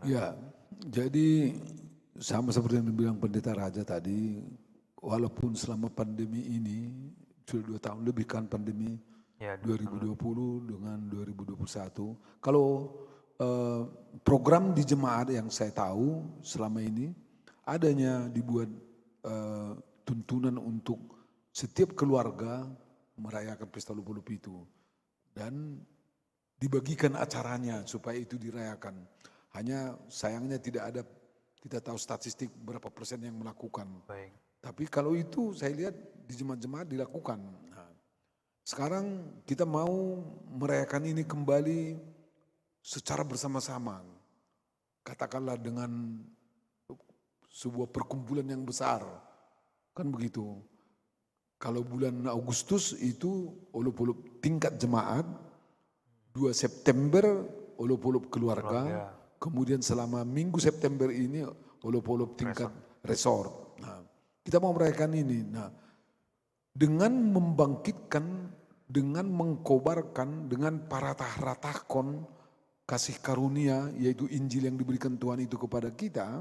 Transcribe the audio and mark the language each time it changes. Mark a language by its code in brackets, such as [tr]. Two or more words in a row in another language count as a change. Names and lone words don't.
[id] Ya, jadi sama seperti yang dibilang Pendeta Raja tadi, walaupun selama pandemi ini, sudah 2 tahun lebih kan pandemi, ya, 2020 dengan 2021. Kalau program di jemaat yang saya tahu selama ini, adanya dibuat tuntunan untuk setiap keluarga merayakan pesta olop-olop itu. Dan dibagikan acaranya supaya itu dirayakan. Hanya sayangnya tidak ada, kita tahu statistik berapa persen yang melakukan. Baik. Tapi kalau itu saya lihat di jemaat-jemaat dilakukan. Nah, sekarang kita mau merayakan ini kembali secara bersama-sama. Katakanlah dengan sebuah perkumpulan yang besar. Kan begitu. Kalau bulan Agustus itu olop-olop tingkat jemaat, 2 September olop-olop keluarga, kemudian selama minggu September ini olop-olop tingkat resort. Nah, kita mau merayakan ini. Nah, dengan membangkitkan, dengan mengkobarkan, dengan paratah-ratakon kasih karunia, yaitu Injil yang diberikan Tuhan itu kepada kita.